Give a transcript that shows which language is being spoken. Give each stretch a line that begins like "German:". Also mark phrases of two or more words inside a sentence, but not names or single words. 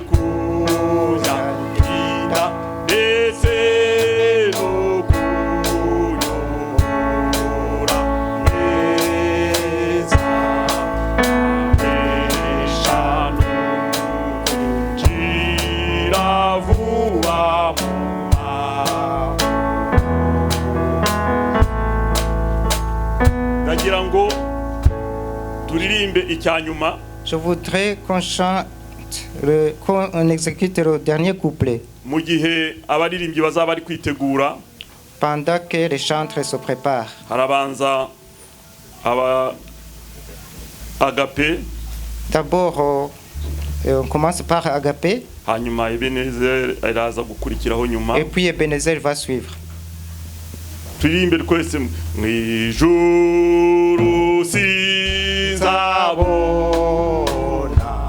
Kinyarwanda: kunyagira ndetse no kunyobora neza eshanu gira vuba mu ndagira ngo turirimbe icyanyuma
French: Je voudrais qu'on chante, qu'on exécute le dernier couplet
Kinyarwanda: mu gihe abaririmbyi bazaba bari kwitegura
French: pendant que les chantres se préparent.
Kinyarwanda: harabanza aba agape
French: D'abord, on commence par Agapé,
Kinyarwanda: hanyuma Ebenezer araza gukurikiraho nyuma
French: et puis Ebenezer va suivre.
Kinyarwanda: turirimbe twese mu ijuru sinzabona